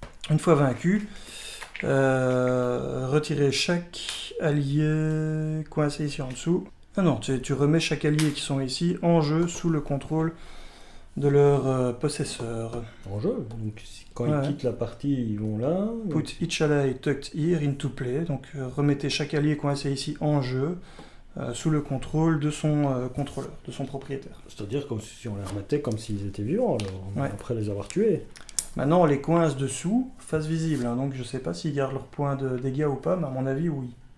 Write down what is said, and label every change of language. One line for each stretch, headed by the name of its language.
French: Une fois vaincu, retirez chaque allié coincé ici en dessous. Ah non, tu remets chaque allié qui sont ici en jeu sous le contrôle de leur possesseur. En jeu. Donc, quand ils quittent la partie, ils vont là.
English: Put each ally tucked here into play.
French: Donc, remettez chaque allié coincé ici en jeu sous le contrôle de son contrôleur, de son propriétaire. C'est-à-dire comme si on les remettait comme s'ils étaient vivants, alors, Ouais. après les avoir tués. Maintenant, on les coince dessous, face visible. Hein, donc, je sais pas s'ils gardent leur point de dégâts ou pas, mais à mon avis, oui.